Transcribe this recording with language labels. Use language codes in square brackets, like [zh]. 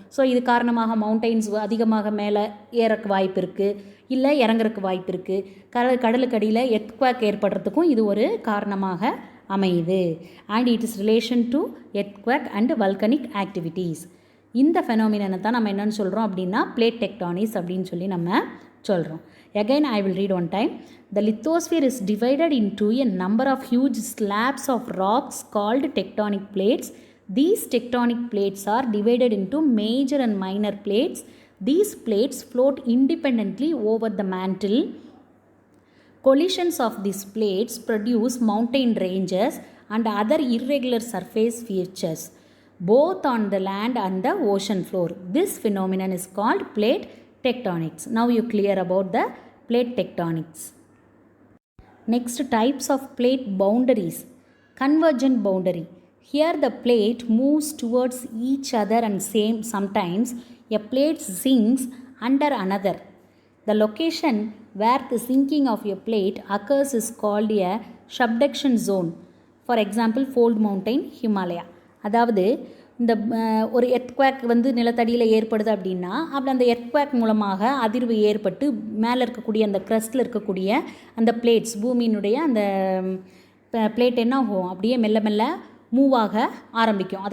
[ta] So இது காரணமாக mountains அதிகமாக மேலே ஏறக்கு வாய்ப்பு இருக்குது, இல்லை இறங்குறக்கு வாய்ப்பு இருக்குது. கடலுக்கு அடியில் எர்த்குவேக் ஏற்படுறதுக்கும் இது ஒரு காரணமாக அமையுது. [en] And it is relation to earthquake and volcanic activities. [ta] இந்த ஃபெனோமினனை தான் நம்ம என்னென்னு சொல்கிறோம் அப்படின்னா பிளேட் டெக்டானிக்ஸ் அப்படின்னு சொல்லி நம்ம சொல்கிறோம். [en] Again I will read one time. The lithosphere is divided into a number of huge slabs of rocks called tectonic plates. These tectonic plates are divided into major and minor plates. These plates float independently over the mantle. Collisions of these plates produce mountain ranges and other irregular surface features, both on the land and the ocean floor. This phenomenon is called plate tectonics. Now you clear about the plate tectonics. Next, types of plate boundaries. Convergent boundary. Here the plate moves towards each other and sometimes a plate sinks under another. The location where the sinking of a plate occurs is called a subduction zone. For example, fold mountain, Himalaya. [ta] அதாவது இந்த ஒரு earthquake வந்து நிலத்தடியில் ஏற்படுது அப்படின்னா அப்படி அந்த earthquake மூலமாக அதிர்வு ஏற்பட்டு மேலே இருக்கக்கூடிய அந்த க்ரஸ்ட்டில் இருக்கக்கூடிய அந்த பிளேட்ஸ், பூமியினுடைய அந்த பிளேட் என்ன ஆகும், அப்படியே மெல்ல மெல்ல மூவ் ஆக ஆரம்பிக்கும்.